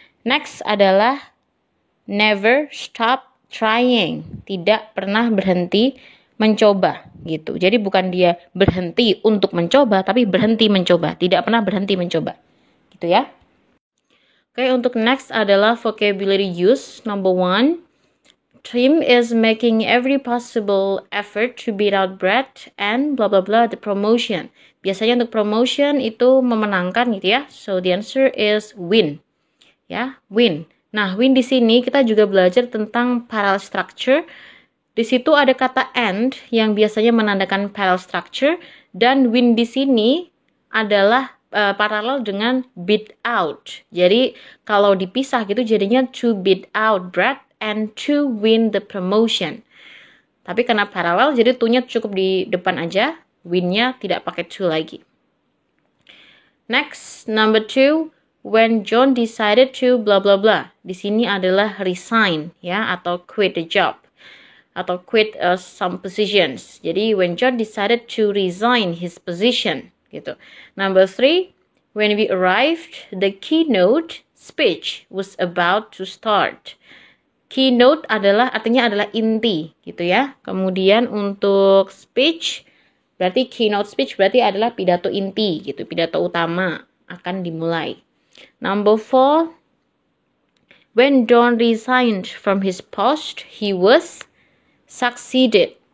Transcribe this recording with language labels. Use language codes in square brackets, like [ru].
[en] Next [id] adalah [en] never stop trying. [id] Tidak pernah berhenti mencoba gitu. Jadi bukan dia berhenti untuk mencoba, tapi berhenti mencoba. Tidak pernah berhenti mencoba. Gitu ya. Oke, untuk next adalah [en] vocabulary use. [id] Number 1, [en] Tim is making every possible effort to beat out Brad and blah blah blah the promotion. [id] Biasanya untuk promotion itu memenangkan gitu ya. [en] So the answer is win. [id] Ya, win. Nah, win di sini kita juga belajar tentang parallel structure. Di situ ada kata and yang biasanya menandakan parallel structure, dan win di sini adalah paralel dengan beat out. Jadi kalau dipisah gitu jadinya [en] to beat out Brad and to win the promotion. [id] Tapi karena paralel jadi to-nya cukup di depan aja, win-nya tidak pakai to lagi. [en] Next, number 2, when John decided to blah blah blah. [id] Di sini adalah resign ya, atau [en] quit the job, [id] atau [en] quit some positions. Jadi when John decided to resign his position gitu. Number 3, when we arrived, the keynote speech was about to start. [id] Keynote artinya adalah inti gitu ya. Kemudian untuk speech berarti keynote speech berarti adalah pidato inti gitu, pidato utama akan dimulai. [en] Number 4, when John resigned from his post, he was succeeded.